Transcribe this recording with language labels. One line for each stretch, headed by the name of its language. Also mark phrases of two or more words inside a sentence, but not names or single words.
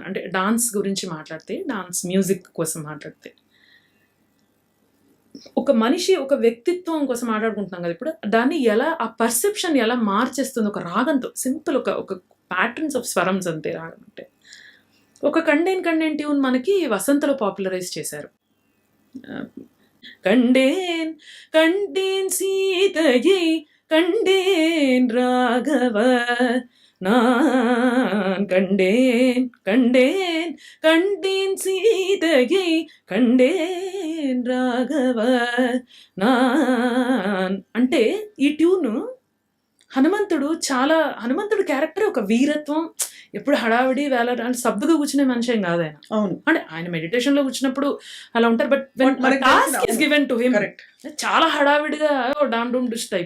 Telugu: అంటే డాన్స్ గురించి మాట్లాడితే,
English: dance music
Telugu: కోసం మాట్లాడితే, ఒక మనిషి ఒక వ్యక్తిత్వం కోసం మాట్లాడుకుంటున్నాం కదా ఇప్పుడు, దాన్ని ఎలా, ఆ పర్సెప్షన్ ఎలా మార్చేస్తుంది ఒక రాగంతో. సింపుల్ ఒక
English: patterns of
Telugu: స్వరమ్స్ అంతే రాగం అంటే. ఒక
Tamil: கண்டேன் கண்டேன்
Telugu: ట్యూన్ మనకి వసంతలో పాపులరైజ్ చేశారు.
Tamil: கண்டேன் கண்டேன் சீதையை கண்டேன் ராகவா நான் கண்டேன் கண்டேன் கண்டேன் சீதையை கண்டேன் ராகவா நான்
Telugu: అంటే ఈ ట్యూను హనుమంతుడు క్యారెక్టర్ ఒక వీరత్వం, ఎప్పుడు హడావిడి వేళ సబ్బుగా కూర్చునే మనిషి ఏం కాదు ఆయన. అవును, అంటే ఆయన మెడిటేషన్ లో కూర్చున్నప్పుడు అలా ఉంటారు.
English: but task is given to him,
Telugu: చాలా హడావిడిగా డామ్ డూమ్ డిష్ టైప్.